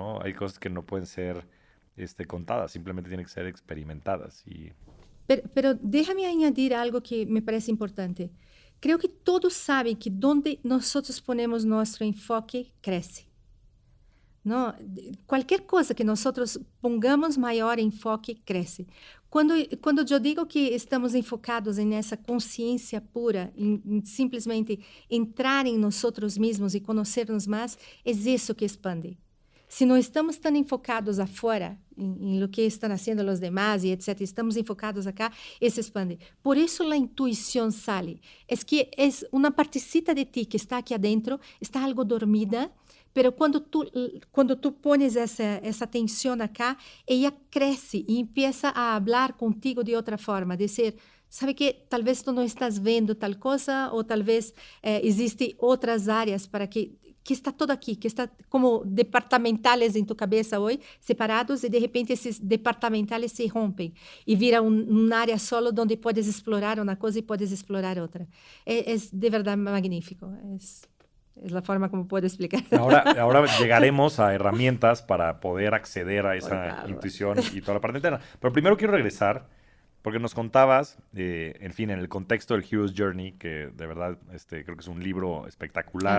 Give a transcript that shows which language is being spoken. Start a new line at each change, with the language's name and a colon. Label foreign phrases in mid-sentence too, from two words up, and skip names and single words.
Spanish: Hay cosas que no pueden ser contadas, simplemente tienen que ser experimentadas. Pero déjame añadir algo que me parece importante. Creo que todos saben que donde nosotros ponemos nuestro enfoque, crece. ¿No? Cualquier cosa que nosotros pongamos maior enfoque, cresce.
Portuguese: Quando eu digo que estamos enfocados nessa consciência pura, em simplesmente entrar em nós mesmos e conhecermos mais, é isso que expande. Se não estamos tão enfocados afuera, em
Spanish: lo que
Portuguese: estão fazendo os demais e etc., estamos enfocados acá, isso expande. Por isso a intuição sale. É que é uma
Spanish: partecita de ti
Portuguese: que está aqui adentro, está algo dormida, pero quando
Spanish: tu pones
Portuguese: essa atenção acá, ela cresce e empieza a falar contigo de outra forma, dizer, sabe que talvez tu não estás vendo tal coisa, ou talvez existem outras áreas para que está todo aqui, que está como departamentales em tu cabeça hoje, separados, e de repente esses departamentales se rompem e viram uma área solo onde podes explorar uma coisa e podes explorar outra. É de verdade magnífico.
Spanish: Es la forma como puedo explicar. Ahora llegaremos a herramientas para poder acceder a esa intuición y toda la parte interna. Pero primero quiero regresar, porque nos contabas, en fin, en el contexto del Hero's Journey, que de verdad creo que es un libro espectacular.